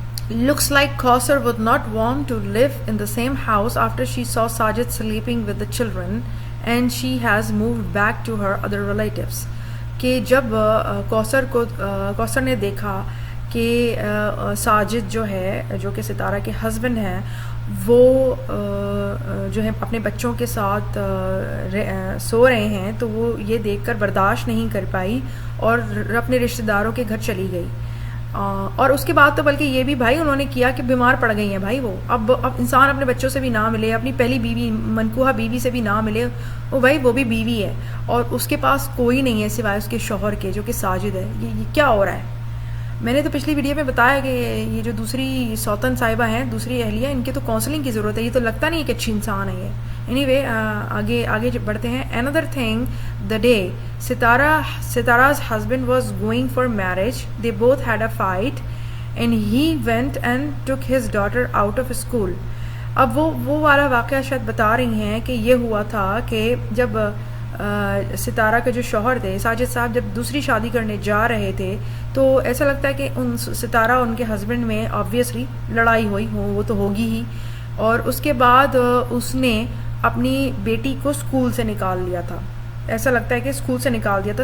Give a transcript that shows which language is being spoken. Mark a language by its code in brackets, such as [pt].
[en] Looks like Kausar would not want to live in the same house after she saw Sajid sleeping with the children and she has moved back to her other relatives. [ur] کہ جب کوثر نے دیکھا کہ ساجد جو ہے جو کہ ستارہ کے ہسبینڈ ہیں وہ جو ہے اپنے بچوں کے ساتھ سو رہے ہیں تو وہ یہ دیکھ کر برداشت نہیں کر پائی اور اپنے رشتہ داروں کے گھر چلی گئی. اور اس کے بعد تو بلکہ یہ بھی بھائی انہوں نے کیا کہ بیمار پڑ گئی ہیں بھائی. وہ اب انسان اپنے بچوں سے بھی نہ ملے، اپنی پہلی بیوی منکوحہ بیوی سے بھی نہ ملے، وہ بھائی وہ بھی بیوی ہے اور اس کے پاس کوئی نہیں ہے سوائے اس کے شوہر کے جو کہ ساجد ہے. یہ کیا ہو رہا ہے؟ میں نے تو پچھلی ویڈیو میں بتایا کہ یہ جو دوسری سوتن صاحبہ ہیں، دوسری اہلیہ، ان کے تو کاؤنسلنگ کی ضرورت ہے. یہ تو لگتا نہیں کہ اچھی انسان ہے یہ. [en] anyway [ur] آگے بڑھتے ہیں. [en] Another thing, the day Sitara's husband was going for marriage, they both had a fight and he went and took his daughter out of school. [ur] اب وہ والا واقعہ شاید بتا رہی ہیں کہ یہ ہوا تھا کہ جب ستارہ کے جو شوہر تھے ساجد صاحب جب دوسری شادی کرنے جا رہے تھے تو ایسا لگتا ہے کہ ان ستارہ ان کے ہسبینڈ میں آبویسلی لڑائی ہوئی وہ تو ہوگی ہی، اور اس کے بعد اس نے اپنی بیٹی کو اسکول سے نکال لیا تھا، ایسا لگتا ہے کہ اسکول سے نکال دیا تھا.